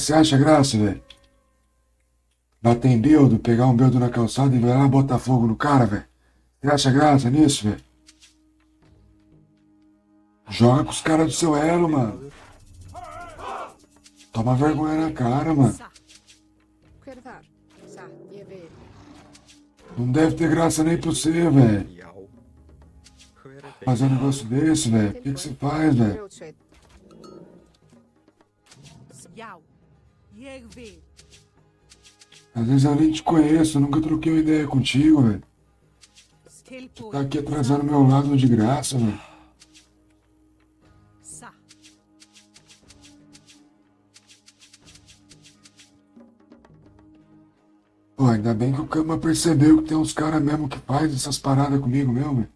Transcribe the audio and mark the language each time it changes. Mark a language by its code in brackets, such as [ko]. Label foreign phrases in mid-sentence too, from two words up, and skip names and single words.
[pt] Você acha graça, velho? Bater em beldo, pegar um beldo na calçada e vai lá botar fogo no cara, velho. Você acha graça nisso, velho? Joga com os caras do seu elo, mano. Toma vergonha na cara, mano. Sa. [is] Hver þar? Satt, ég vil. [pt] Não deve ter graça nem pra você, velho. [is] Já. Hver er [pt] Fazer um negócio desse, velho. Por que você faz, velho? [is] Grjótsveit. Já. Ég vil. [pt] Às vezes eu nem te conheço, eu nunca troquei uma ideia contigo, velho. Tá [is] Tilbúin. [pt] aqui atrasando meu lado de graça, velho. Sa. Pô, ainda bem que o Kama percebeu que tem uns caras mesmo que faz essas paradas comigo mesmo, velho.